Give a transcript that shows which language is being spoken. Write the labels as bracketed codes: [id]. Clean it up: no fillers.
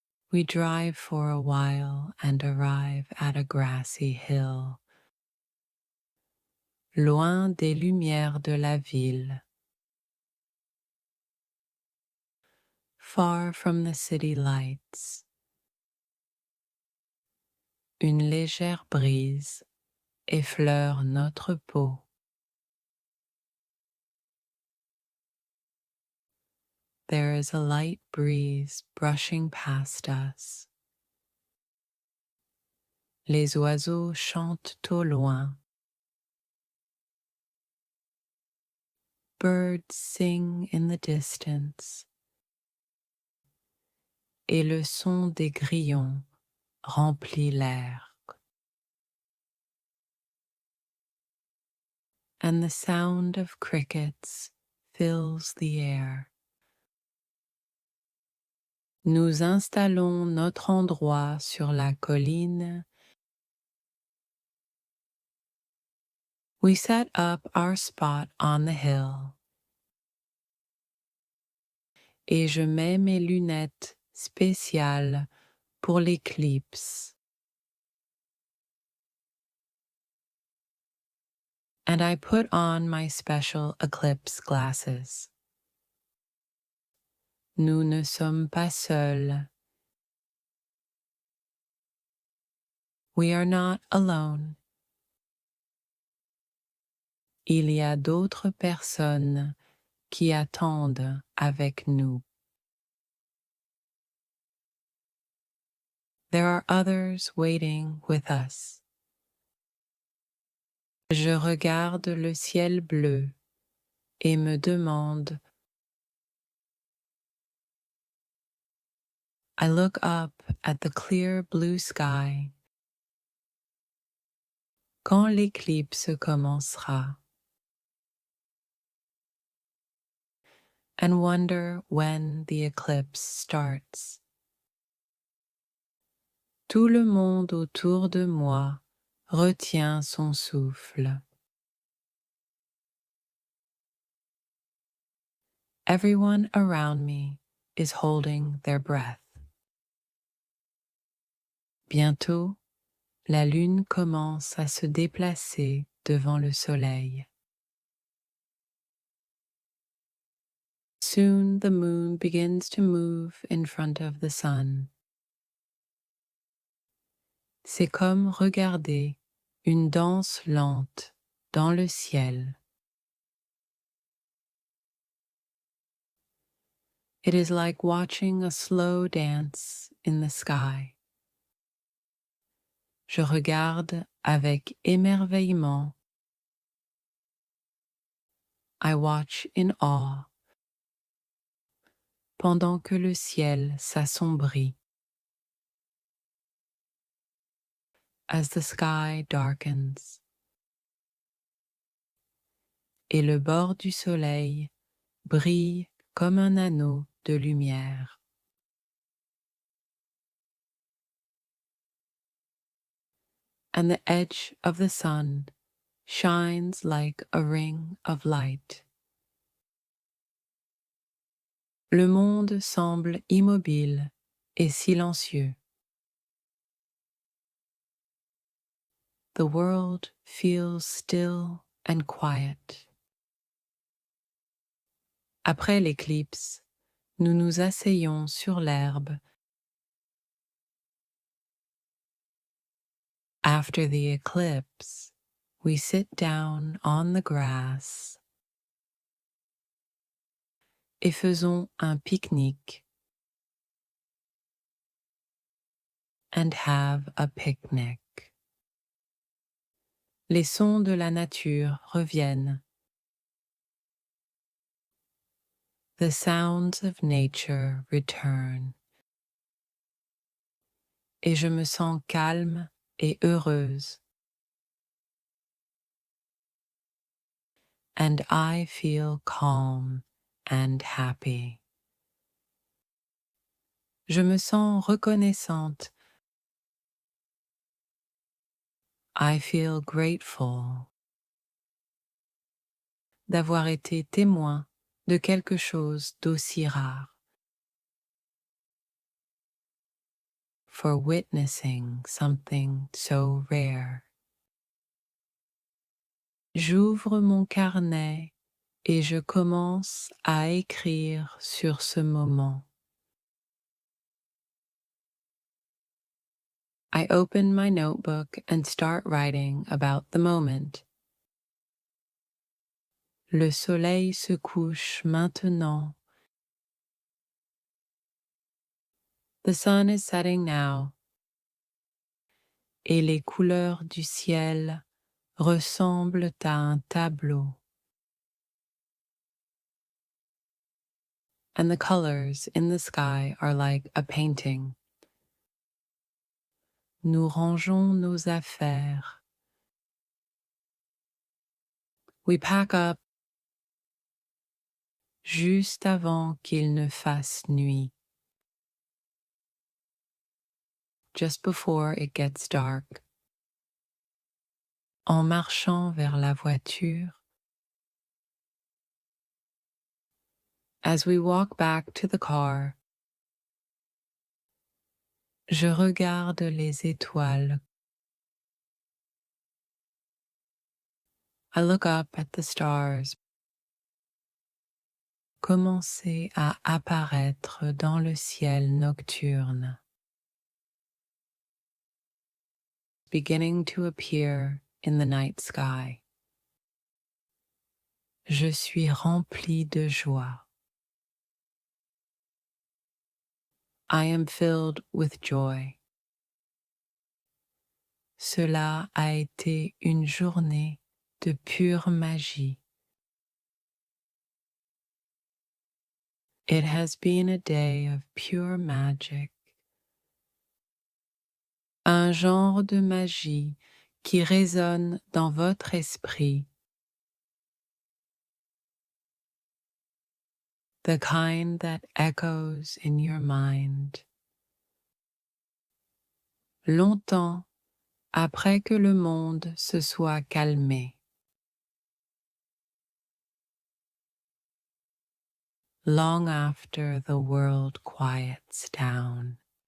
[en] We drive for a while and arrive at a grassy hill, [fr] loin des lumières de la ville, [en] far from the city lights. [fr] Une légère brise effleure notre peau. [en] There is a light breeze brushing past us. [fr] Les oiseaux chantent au loin. [en] Birds sing in the distance. [fr] Et le son des grillons remplit l'air. [en] And the sound of crickets fills the air. [fr] Nous installons notre endroit sur la colline. [en] We set up our spot on the hill. [fr] Et je mets mes lunettes spéciales pour l'éclipse. [en] And I put on my special eclipse glasses. [fr] Nous ne sommes pas seuls. [en] We are not alone. [fr] Il y a d'autres personnes qui attendent avec nous. [en] There are others waiting with us. [fr] Je regarde le ciel bleu et me demande. [en] I look up at the clear blue sky. [fr] Quand l'éclipse commencera? [en] And wonder when the eclipse starts. [fr] Tout le monde autour de moi retient son souffle. [en] Everyone around me is holding their breath. [fr] Bientôt, la lune commence à se déplacer devant le soleil. [en] Soon the moon begins to move in front of the sun. [fr] C'est comme regarder une danse lente dans le ciel. [en] It is like watching a slow dance in the sky. [fr] Je regarde avec émerveillement. [en] I watch in awe. [fr] Pendant que le ciel s'assombrit. [en] As the sky darkens. [fr] Et le bord du soleil brille comme un anneau de lumière. [en] And the edge of the sun shines like a ring of light. [fr] Le monde semble immobile et silencieux. [en] The world feels still and quiet. [fr] Après l'éclipse, nous nous asseyons sur l'herbe. [en] After the eclipse, we sit down on the grass. [fr] Et faisons un pique-nique. [en] And have a picnic. [fr] Les sons de la nature reviennent. [en] The sounds of nature return. [fr] Et je me sens calme et heureuse. [en] And I feel calm and happy. [fr] Je me sens reconnaissante. [en] I feel grateful [fr] d'avoir été témoin de quelque chose d'aussi rare. [en] for witnessing something so rare. [fr] J'ouvre mon carnet et je commence à écrire sur ce moment. [en] I open my notebook and start writing about the moment. [fr] Le soleil se couche maintenant. [en] The sun is setting now. [fr] Et les couleurs du ciel ressemblent à un tableau. [en] And the colors in the sky are like a painting. [fr] Nous rangeons nos affaires. [en] We pack up [fr] juste avant qu'il ne fasse nuit. [en] Just before it gets dark. [fr] En marchant vers la voiture, [en] as we walk back to the car, [fr] je regarde les étoiles. [en] I look up at the stars, [fr] commencer à apparaître dans le ciel nocturne, [en] beginning to appear in the night sky. [fr] Je suis rempli de joie. [en] I am filled with joy. [fr] Cela a été une journée de pure magie. [en] It has been a day of pure magic. [fr] Un genre de magie qui résonne dans votre esprit. [en] The kind that echoes in your mind. [fr] Longtemps après que le monde se soit calmé. [en] Long after the world quiets down.